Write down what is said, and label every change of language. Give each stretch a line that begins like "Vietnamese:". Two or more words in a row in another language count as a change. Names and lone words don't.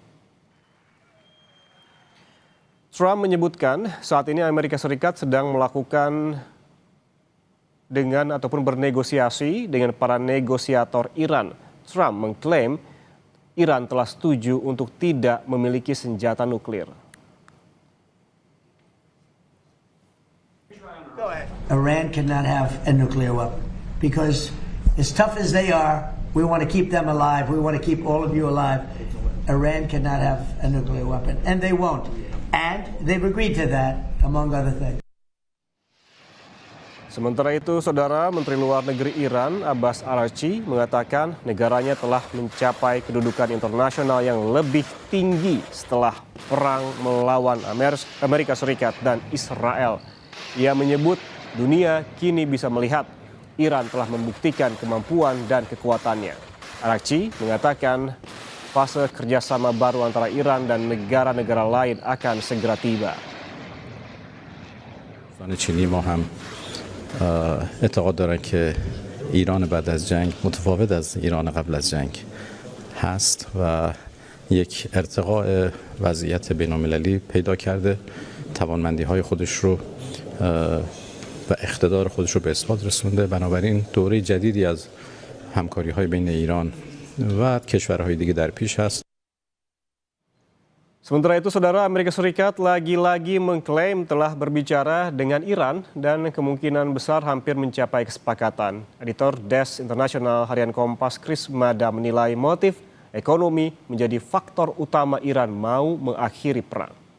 Indonesian: Trump menyebutkan saat ini Amerika Serikat sedang melakukan ataupun bernegosiasi dengan para negosiator Iran. Trump mengklaim Iran telah setuju untuk tidak memiliki senjata nuklir.
English: Iran cannot have a nuclear weapon because as tough as they are, we want to keep them alive. We want to keep all of you alive. Iran cannot have a nuclear weapon, and they won't. And they've agreed to that, among other things.
Indonesian: Sementara itu, saudara, Menteri Luar Negeri Iran Abbas Araghchi mengatakan negaranya telah mencapai kedudukan internasional yang lebih tinggi setelah perang melawan Amerika Serikat dan Israel. Ia menyebut dunia kini bisa melihat Iran telah membuktikan kemampuan dan kekuatannya. Araghchi mengatakan fase kerjasama baru antara Iran dan negara-negara lain akan segera tiba.
Persian: چینی ما هم اعتقاد دارن که ایران بعد از جنگ متفاوت از ایران قبل از جنگ هست و یک ارتقاء وضعیت بین‌المللی پیدا کرده، توانمندی‌های خودش رو و اقتدار خودش رو به اثبات رسونده. بنابراین دوره جدیدی از همکاری‌های بین ایران و کشورهای دیگه در پیش هست.
Indonesian: Sementara itu, saudara, Amerika Serikat lagi-lagi mengklaim telah berbicara dengan Iran dan kemungkinan besar hampir mencapai kesepakatan. Editor Desk Internasional Harian Kompas Chris Mada menilai motif ekonomi menjadi faktor utama Iran mau mengakhiri perang.